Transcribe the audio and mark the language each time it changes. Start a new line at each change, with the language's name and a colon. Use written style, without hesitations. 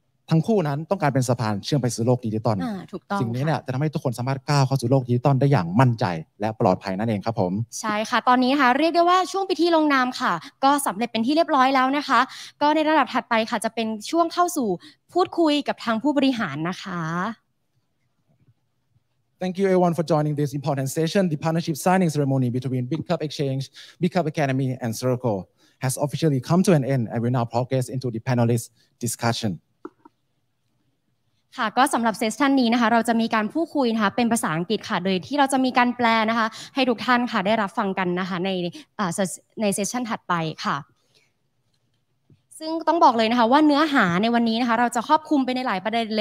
Thai: ทั้งคู่นั้นต้องการเป็นสะพานเชื่อมไปสู่โลกดิจิตอลสิ่งนี้เนี่ยจะทำให้ทุกคนสามารถก้าวเข้าสู่โลกดิจิตอลได้อย่างมั่นใจและปลอดภัยนั่นเองครับผมใช่ค่ะตอนนี้ค่ะเรียกได้ว่าช่วงพิธีลงนามค่ะก็สำเร็จเป็นที่เรียบร้อยแล้วนะคะก็ในระดับถัดไปค่ะจะเป็นช่วงเข้าสู่พูดคุยกับทางผู้บริหารนะคะ
English: Thank you everyone for joining this important session. The partnership signing ceremony between Bitkub Exchange, Bitkub Academy, and Circle has officially come to an end and will now progress into the panelist discussion.
Thai: ค่ะก็สำหรับเซสชันนี้นะคะเราจะมีการพูดคุยนะคะเป็นภาษาอังกฤษค่ะโดยที่เราจะมีการแปลนะคะให้ทุกท่านค่ะได้รับฟังกันนะคะในเซสชันถัดไปค่ะซึ่งต้องบอกเลยนะคะว่าเนื้อหาในวันนี้นะคะเราจะครอบคลุมไปในหลายประเด